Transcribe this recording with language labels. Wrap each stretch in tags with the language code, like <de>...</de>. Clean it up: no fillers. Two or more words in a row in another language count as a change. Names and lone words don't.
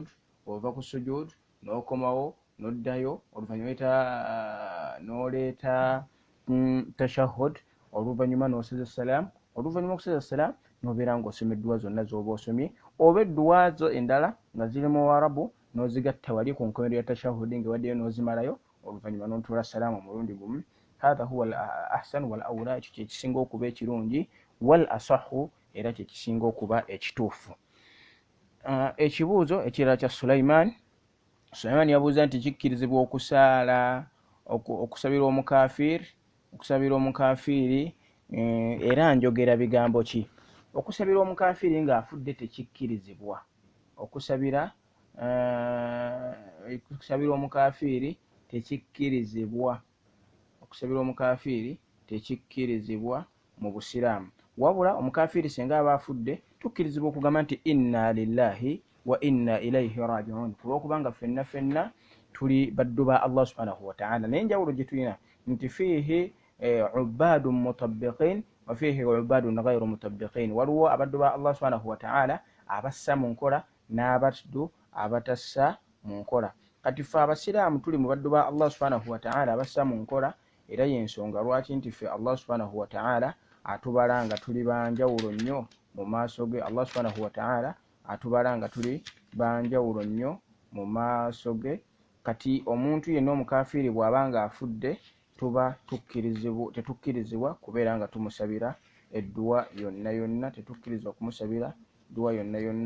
<lg>Ova ku sujuud n'okomawo n'oddayo oluvannyuma n'oleeta tashahud oluvannyuma n'oseza salaamu. Oluvannyuma okuseza salaamu n'obeera ng'osoma edduwa zonna z'oba osomye oba edduwa zo endala nga ziri mu Warabu n'ozigatta wali ku nkomerero ya tashahudi ng'ewaddeyo n'ozimalayo oluvannyuma n'otuula salaamu omulundi gumu.</lg> <ar>هذا هو الأحسن والأولى,</ar> <lg>ekyo kyekisinga okuba ekirungi</lg> <ar>والأصح</ar> <lg>era kyekisinga okuba ekituufu. Ekibuuzo ekirala kya Sulaiman yabuuza nti kikkirizibwa okusaala okusabira omukafiiri era njogera bigambo ki? Okusabira omukafiiri ng'afudde tekikkirizibwa. Okusabira omukafiiri tekikkirizibwa. Okusabira omukafiiri tekikkirizibwa mu Busiraamu. Wabula omukafiiri singa aba afudde tukkirizibwa okugamba nti</lg> <ar>إنا لله وإنا إليه راجعون,</ar> <lg>olwokubanga ffenna tuli baddu ba Allah</lg> <ar>سبحانه وتعالى.</ar> <lg>Naye enjawulo gye tulina nti</lg> <ar>فيه عباد مطبقين وفيه عباد غير مطبقين.</ar> <lg>Waliwo abaddu ba Allah</lg> <ar>سبحانه وتعالى</ar> <lg>abassa mu nkola n'abaddu abatassa mu nkola. Kati ffe abasiraamu tuli mu baddu ba Allah</lg> <ar>سبحانه وتعالى</ar> <lg>abassa mu nkola, era y'ensonga lwaki nti ffe Allah</lg> <ar>سبحانه وتعالى</ar> <lg>atubala nga tuli banjawulo nnyo mu maaso ge. Allah</lg> <ar>سبحانه وتعالى</ar> <lg>atubala nga tuli banjawulo nnyo mu maaso ge. Kati omuntu yenna omukafiiri bw'aba nga afudde tuba tetukkirizibwa kubeera nga tumusabira edduwa yonna, tetukkirizibwa kumusabira dduwa yonna.</lg>